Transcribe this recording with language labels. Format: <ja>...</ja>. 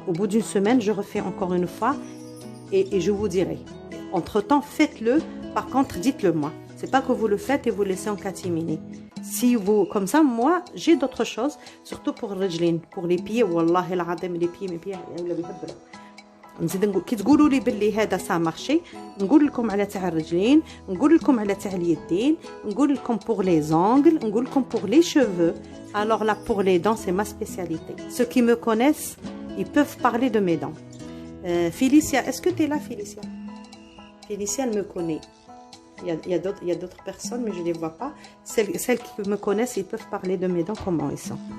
<fr>Au bout d'une semaine, je refais encore une fois. Et je vous dirai. Entre-temps, faites-le. Par contre, dites-le moi. C'est pas que vous le faites et vous laissez en catimini. Si vous, comme ça, moi, j'ai d'autres choses, surtout pour les pieds. Wallah, les pieds, mes pieds.</fr> <ar>نزيد نقول كي تقولوا لي باللي هذا سا مارشي، نقول لكم على تاع الرجلين، نقول لكم على تاع اليدين، نقول لكم</ar> <fr>pour les ongles،</fr> <ar>نقول لكم</ar> <fr>pour les cheveux. Alors là pour les dents c'est ma spécialité. Ceux qui me connaissent, ils peuvent parler de mes dents. Félicia, est-ce que tu es là Félicia? Félicia elle me connaît. Il y a d'autres personnes mais je les vois pas. Celles qui me connaissent, ils peuvent parler de mes dents comment ils sont.</fr>